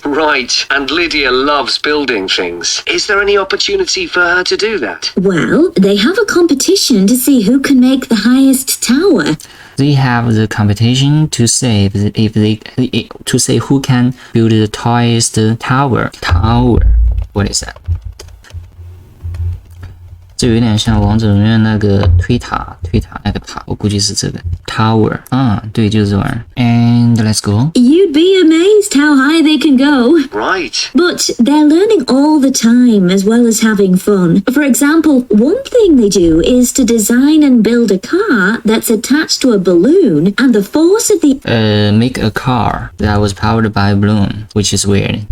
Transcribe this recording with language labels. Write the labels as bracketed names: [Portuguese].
[English] Right, and Lydia loves building things. Is there any opportunity for her to do that? Well, they have a competition to see who can make the highest tower. They have the competition to say who can build the tallest tower. What is that? [Chinese] 这有点像王者荣耀那个推塔那个塔，我估计是这个 tower 啊，对，就是这玩意儿。 [English] And let's go. You'd be amazed how high they can go. Right. But they're learning all the time as well as having fun. For example, one thing they do is to design and build a car that's attached to a balloon, and the force of the Make a car that was powered by a balloon, which is weird.